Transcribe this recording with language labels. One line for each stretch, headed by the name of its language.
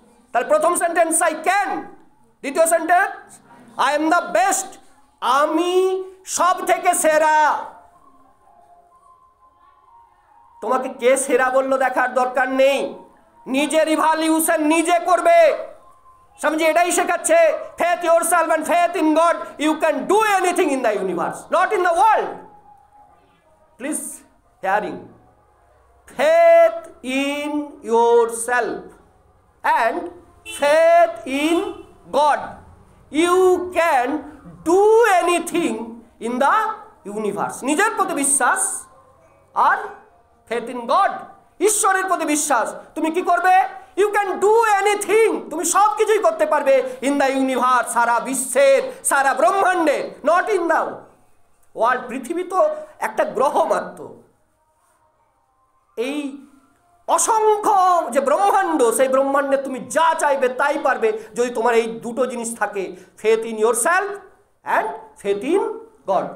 Bangla: তাহলে প্রথম sentence
English: I can,
Bangla: দ্বিতীয় sentence
English: I am the best,
Bangla: আমি সব থেকে সেরা। তোমাকে কে সেরা বললো দেখার দরকার নেই, নিজের ইভালিউশন নিজে করবে। স্বামীজি এটাই শেখাচ্ছে,
English: faith yourself and faith in God, you can do anything in the universe, not in the world. Please hearing, faith in yourself and faith in God, you can do anything in the universe.
Bangla: নিজের প্রতি বিশ্বাস আর
English: faith in God,
Bangla: ঈশ্বরের প্রতি বিশ্বাস, তুমি কি করবে?
English: you can do anything,
Bangla: তুমি সব কিছুই করতে পারবে
English: in the universe,
Bangla: সারা বিশ্বের, সারা ব্রহ্মাণ্ডের,
English: Not in the world.
Bangla: পৃথিবী তো একটা গ্রহ মাত্র, এই অসংখ্য যে ব্রহ্মাণ্ড, সেই ব্রহ্মাণ্ডে তুমি যা চাইবে তাই পারবে যদি তোমার এই দুটো জিনিস থাকে,
English: Faith in yourself and faith in God.